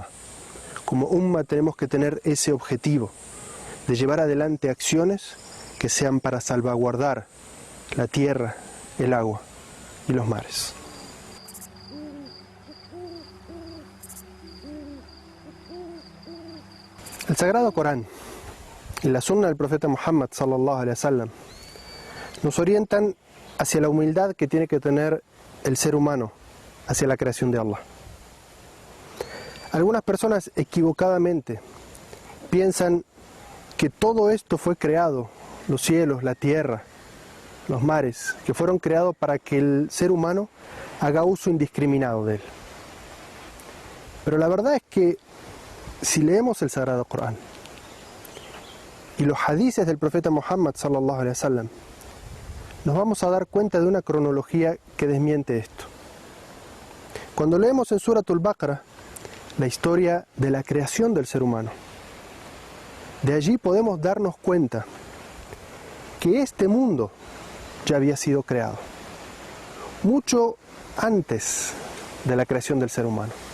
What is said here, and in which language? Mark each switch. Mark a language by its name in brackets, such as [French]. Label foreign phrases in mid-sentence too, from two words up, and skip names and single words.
[Spanish] Como umma tenemos que tener ese objetivo de llevar adelante acciones que sean para salvaguardar la tierra, el agua y los mares. El Sagrado Corán y la Sunna del profeta Muhammad [Arabic] صلى الله عليه وسلم [Spanish] nos orientan hacia la humildad que tiene que tener el ser humano hacia la creación de Allah. Algunas personas equivocadamente piensan que todo esto fue creado, los cielos, la tierra, los mares, que fueron creados para que el ser humano haga uso indiscriminado de él. Pero la verdad es que si leemos el Sagrado Corán y los hadices del profeta Muhammad [Arabic] صلى الله عليه وسلم, [Spanish] nos vamos a dar cuenta de una cronología que desmiente esto. Cuando leemos en [Arabic] سورة البقرة [Spanish] la historia de la creación del ser humano, de allí podemos darnos cuenta que este mundo ya había sido creado mucho antes de la creación del ser humano.